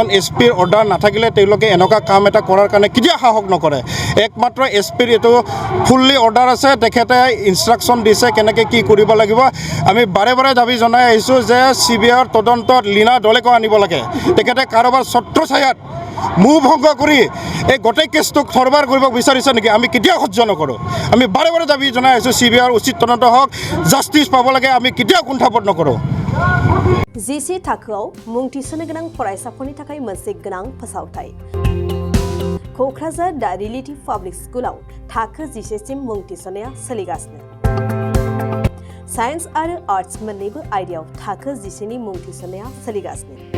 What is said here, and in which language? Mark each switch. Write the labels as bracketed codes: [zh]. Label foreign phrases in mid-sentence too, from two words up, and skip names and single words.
[as] এছপিৰ অৰ্ডাৰ নাথাকিলে তেওঁলোকে এনেকুৱা কাম এটা কৰাৰ কাৰণে কেতিয়াও সাহস নকৰে একমাত্ৰ এছপিৰ এইটো [en] fully order [as] আছে তেখেতে ইনষ্ট্ৰাকশ্যন দিছে কেনেকৈ কি কৰিব লাগিব আমি বাৰে বাৰে দাবী জনাই আহিছোঁ যে চিবিআইৰ তদন্তত লীনা ডলেকো আনিব লাগে তেখেতে কাৰোবাৰ ছত্ৰছায়াত মুখ ভংগ কৰি এই গোটেই কেছটোক সৰবাৰ কৰিব বিচাৰিছে নেকি আমি কেতিয়াও সহ্য নকৰোঁ আমি বাৰে বাৰে দাবী জনাই আছোঁ চিবিআইৰ উচিত তদন্ত হওক জাষ্টিছ পাব লাগে আমি কেতিয়াও কুণ্ঠাবোধ নকৰোঁ [brx] जिसे थाखोआव मुं थिसननो गोनां फरायसाफोरनि थाखाय मोनसे गोनां फोसावथाय क'क्राझार दा रिलेटिभ पाब्लिक स्कुलाव थाखो 10 सिम मुं थिसननाया सोलिगासिनो साइन्स आरो आर्ट्स मोन्नैबो आयदायाव थाखो 10 नि मुं थिसननाया सोलिगासिनो